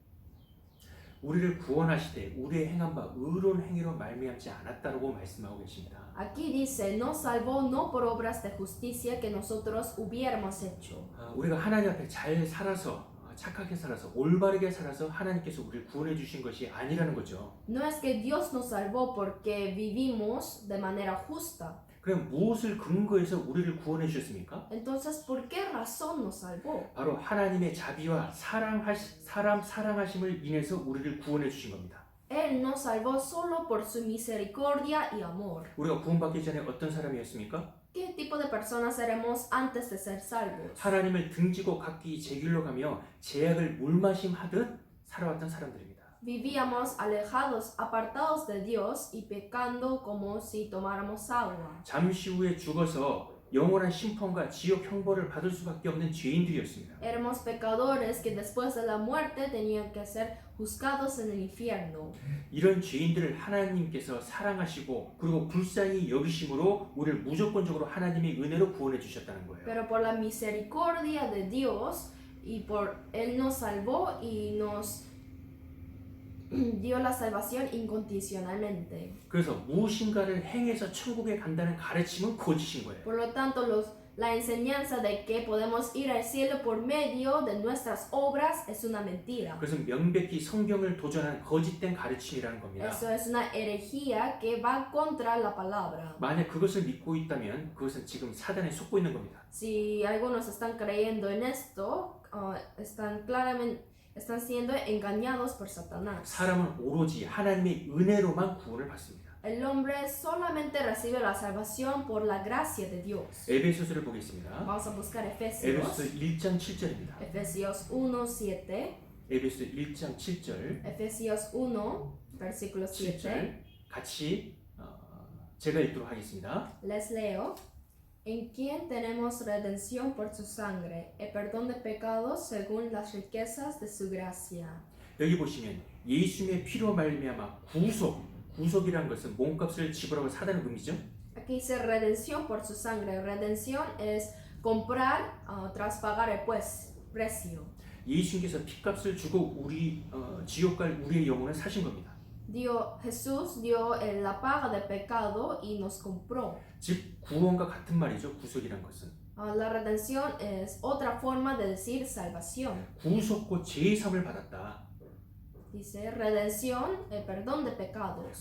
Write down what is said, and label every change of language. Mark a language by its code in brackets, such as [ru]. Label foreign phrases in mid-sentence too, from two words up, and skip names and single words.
[ko] 우리를 구원하시되 우리의 행한 바 의로운 행위로 말미암지 않았다고 말씀하고 계십니다. [es] Aquí dice, nos salvó no por obras de justicia que nosotros hubiéramos hecho. [ko] 우리가 하나님 앞에 잘 살아서 착하게 살아서 올바르게 살아서 하나님께서 우리를 구원해 주신 것이 아니라는 거죠. [es] No es que Dios nos salvó porque vivimos de manera justa. [ko] 그럼 무엇을 근거해서 우리를 구원해 주셨습니까? [es] Entonces, ¿por qué razón nos salvó? [ko] 바로 하나님의 자비와 사람 사랑하심을 인해서 우리를 구원해 주신 겁니다. [es] Él nos salvó solo por su misericordia y amor. [ko] 우리가 구원받기 전에 어떤 사람이었습니까? [es] ¿Qué tipo de personas éramos antes de ser salvos? [ko] 하나님을 등지고 각기 제 길로 가며 제약을 물마심 하듯 살아왔던 사람들입니다. [es] Vivíamos alejados, apartados de Dios y pecando como si tomáramos agua. [ko] 잠시 후에 죽어서 영원한 심판과 지옥 형벌을 받을 수밖에 없는 죄인들이었습니다. [es] Éramos pecadores que después de la muerte tenían que ser juzgados en el infierno. [ko] 이런 죄인들을 하나님께서 사랑하시고 그리고 불쌍히 여기심으로 우리를 무조건적으로 하나님의 은혜로 구원해 주셨다는 거예요. [es] Pero por la misericordia de Dios y por Él nos salvó y nos dio la salvación incondicionalmente. [ko] 그래서 무엇인가를 행해서 천국에 간다는 가르침은 거짓인 거예요. [es] Por lo tanto, la enseñanza de que podemos ir al cielo por medio de nuestras obras es una mentira. [ko] 그래서 명백히 성경을 도전한 거짓된 가르침이라는 겁니다. [es] Eso es una herejía que va contra la palabra. [ko] 만약 그것을 믿고 있다면 그것은 지금 사단에 속고 있는 겁니다. [es] Si algunos están creyendo en esto, están siendo engañados por Satanás. [ko] 사람은 오로지 하나님의 은혜로만 구원을 받습니다. [es] El hombre solamente recibe la salvación por la gracia de Dios. [ko] 에베소서를 보겠습니다. [es] Vamos a buscar [ko] 에베소서 [es] Efesios. [ko] 1장 7절입니다. [es] Efesios 1:7. [ko] 에베소서 1장 7절. [es] Efesios 1, versículo 7. [ko] 7절 같이 제가 읽도록 하겠습니다. [es] Les leo. En quien tenemos redención por su sangre, el perdón de pecados según las riquezas de su gracia. [ko] 여기 보시면 예수님의 피로 말미암아 구속이라는 것은 몸값을 지불하고 사다는 의미죠. [es] Aquí dice redención por su sangre. Redención es comprar tras pagar el precio. [ko] 예수님께서 피값을 주고 우리 지옥 갈 우리의 영혼을 사신 겁니다. [es] Jesús dio la paga de pecado y nos compró. [ko] 즉 구원과 같은 말이죠. 구속이란 것은. [es] La redención es otra forma de decir salvación. [ko] 구속고 제삼을 받았다. [es] Dice redención, el perdón de pecados.